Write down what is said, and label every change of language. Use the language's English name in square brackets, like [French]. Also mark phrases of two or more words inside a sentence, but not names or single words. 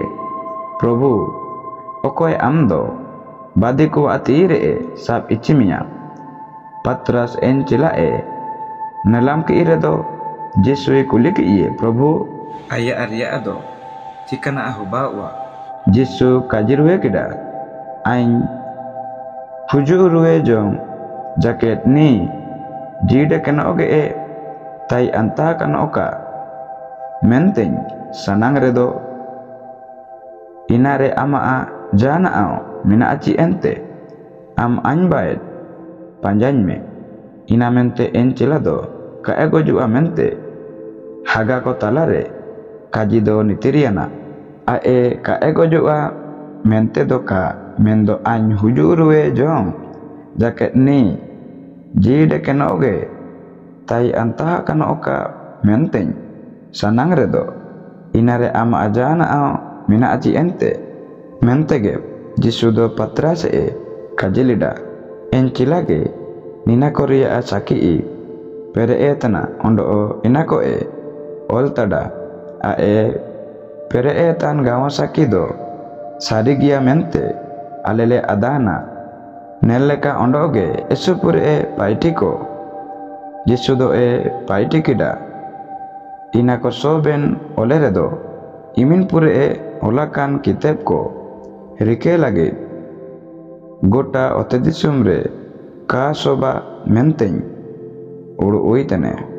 [Santali] Prabhu okoy amdo badiku atire sab ichimia Patras encila nelam ke iredo Jisu kuliki iye Prabhu aya arya ado cikana ahubawa Jisu kajirwe kida ain huju ruwe jom jaket ni jide kena oge tai anta kana oka menteng sanang redo inare ama jana mina aci ente am anbaet panjanme inamente encilado ka ego ju amente haga ko talare kajido nitiriana ka ego ju mente doka mendo an hujurwe jong jaket ni jide kena oge tai anta kana oka menteng sanang redo inare ama ajana mina aci ente mentege Jisudo Patras kajilida encilage nina korea saki pere etana ondo inako oltada pere etan gawa sakido sadigia mente alele adana nelleka ondoge esupure paitiko Jisudo paitikida inako soben oleredo imin pure olakan kitab ko rike lage gota otedisumre ka soba menteng uru uitane